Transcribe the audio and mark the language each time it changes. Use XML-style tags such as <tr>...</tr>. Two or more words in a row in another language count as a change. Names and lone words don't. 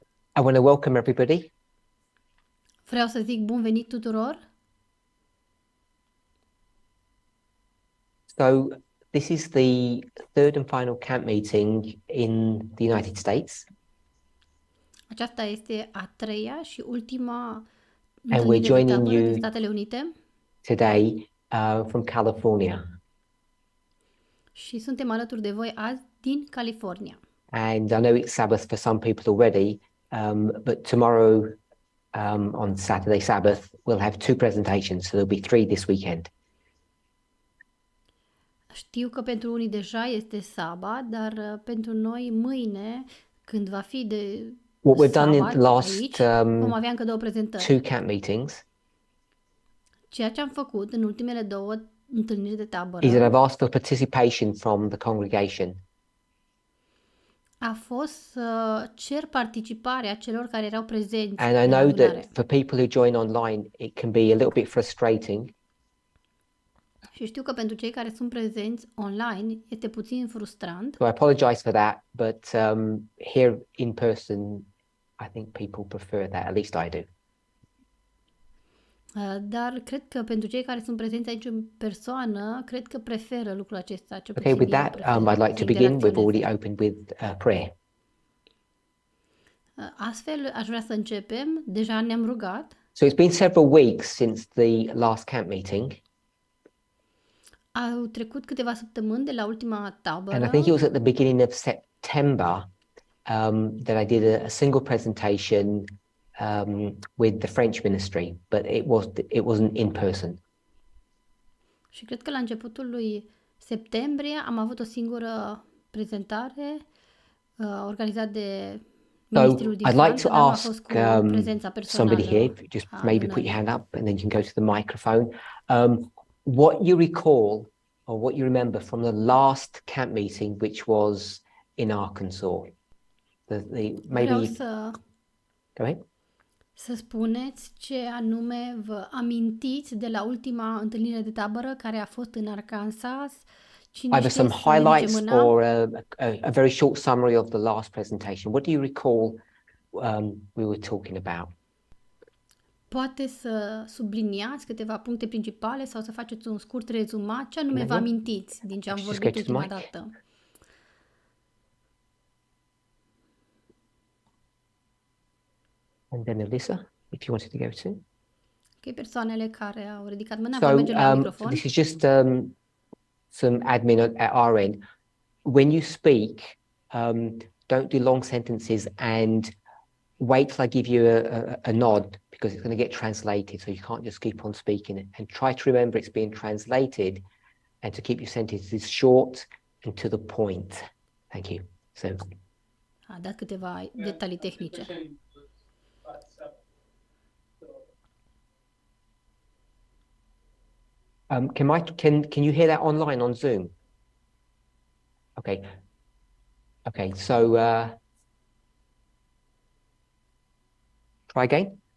<en>I want to welcome everybody.</en> <ro>Vreau să zic bun venit tuturor.</ro> <en>So this is the third and final camp meeting in the United States,</en> <ro>Aceasta este a treia și ultima</ro> <en>and we're</en> <ro>întâlnire de</ro> <en>joining</en> <ro>tabără din</ro> <en>you</en> <ro>Statele Unite</ro> <en>today from California.</en> <ro>și suntem alături de voi azi din California.</ro> <en>And I know it's Sabbath for some people already, but tomorrow on Saturday Sabbath we'll have two presentations, so there'll be three this weekend.</en> <ro>Știu că pentru unii deja este sabat, dar pentru noi mâine, când va fi de</ro> <en>What we've done in the</en> <ro>sabat</ro> <en>last</en> <ro>aici, vom avea încă două prezentări.</ro> <en>two camp meetings</en> <ro>Ceea ce am făcut în ultimele două întâlniri de</ro> <en>is that</en> <ro>tabără</ro> <en>I've asked for participation from the congregation.</en> <ro>a fost să cer participarea celor care erau prezenți</ro> <en>And I</en> <ro>în</ro> <en>know</en> <ro>adunare.</ro> <en>that for people who join online, it can be a little bit frustrating.</en> <ro>Și știu că pentru cei care sunt prezenți online este puțin frustrant,</ro> <en>So I apologize for that, but here in person, I think people prefer that. At least I do.</en> <ro>dar cred că pentru cei care sunt prezenți aici în persoană, cred că preferă lucrul acesta. Cel</ro> <en>Okay,</en> <ro>puțin</ro> <en>with</en> <ro>eu</ro> <en>that,</en> <ro>prefer</ro> <en>I'd like</en> <ro>să</ro> <en>to begin. We've</en> <ro>interacționeze.</ro> <en>already opened with prayer.</en> <ro>Astfel, aș vrea să începem. Deja ne-am rugat.</ro> <en>So it's been several weeks since the last camp meeting,</en> <ro>Au trecut câteva săptămâni de la ultima</ro> <en>and I</en> <ro>tabără</ro> <en>think it was at the beginning of September that I did a single presentation with the French ministry, but it wasn't in person.</en> <ro>și cred că la începutul lui septembrie am avut o singură prezentare organizată de</ro> <en>So</en> <ro>Ministerul din</ro> <en>I'd like</en> <ro>Franța,</ro> <en>to</en> <ro>dar nu a</ro> <en>ask</en> <ro>fost cu prezența</ro> <en>somebody here,</en> <ro>personală</ro> <en>just</en> <ro>a</ro> <en>maybe put your</en> <ro>adunării.</ro> <en>hand up and then you can go to the microphone. What you recall or what you remember from the last camp meeting, which was in Arkansas.</en> <ro>Vreau</ro> <en>Maybe</en> <ro>să</ro> <en>go ahead.</en> <ro>spuneți ce anume vă amintiți de la ultima întâlnire de tabără care a fost în Arkansas. Cine</ro> <en>Either</en> <ro>știe</ro> <en>some</en> <ro>să ridice</ro> <en>highlights</en> <ro>mâna?</ro> <en>or a very short summary of the last presentation. What do you recall we were talking about?</en> <ro>Poate să subliniați câteva puncte principale sau să faceți un scurt rezumat. Ce anume vă Mhm. amintiți din ce am</ro> <en>Just</en> <ro>vorbit</ro> <en>go to the</en> <ro>ultima</ro> <en>mic.</en> <ro>dată?</ro> <en>And then Alyssa, if you wanted to go too.</en> <ro>Ok, persoanele care au ridicat mâna</ro> <en>So</en> <ro>vor merge la microfon.</ro> <en>this is just some admin at our end. When you speak, don't do long sentences and wait till I give you a nod, because it's going to get translated. So you can't just keep on speaking, and try to remember it's being translated and to keep your sentences short and to the point. Thank you. So</en> <ro>A dat câteva detalii tehnice.</ro> <en>can you hear that online on Zoom? Okay, so try again.</en>